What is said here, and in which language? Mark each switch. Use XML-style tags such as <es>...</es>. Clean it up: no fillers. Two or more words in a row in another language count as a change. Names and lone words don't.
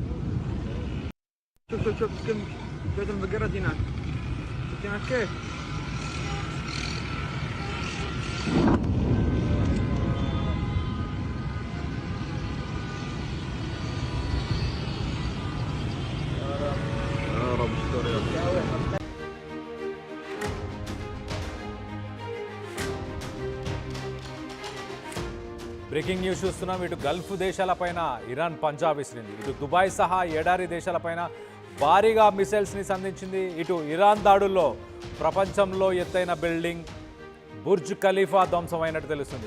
<ar>شوف كم بيت البقرة هناك. يا كيف يا رب استر يا رب.</ar> <en>breaking news</en> <te>చూస్తున్నాం. ఇటు గల్ఫ్ దేశాలపైన ఇరాన్ పంజా విసిరింది. ఇటు దుబాయ్ సహా ఎడారి దేశాలపైన భారీగా మిసైల్స్ని సంధించింది. ఇటు ఇరాన్ దాడుల్లో ప్రపంచంలో ఎత్తైన బిల్డింగ్ బుర్జ్ ఖలీఫా ధ్వంసమైనట్టు తెలుస్తుంది.</te>